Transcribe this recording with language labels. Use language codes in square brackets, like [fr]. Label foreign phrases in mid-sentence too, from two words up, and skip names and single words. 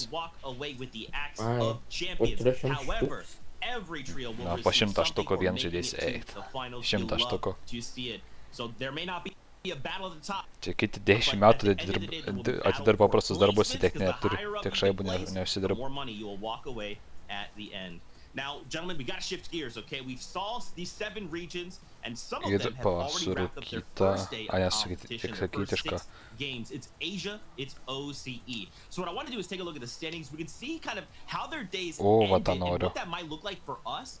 [lt] Ai, po 300 štukų. Na, po 100 štukų vien žaidėjas eit. 100 štukų. Čia kiti 10 metų atidirba paprastus darbus, tiek neturi, tiek šaibų neužsidirba. [en] Now, gentlemen, we gotta shift gears, okay? We've saw these 7 regions, and some of them have already wrapped up their first day of competition, their first 6 games. It's Asia, it's OCE. So what I want to do is take a look at the standings. We can see kind of how their days ended and what that might look like for us.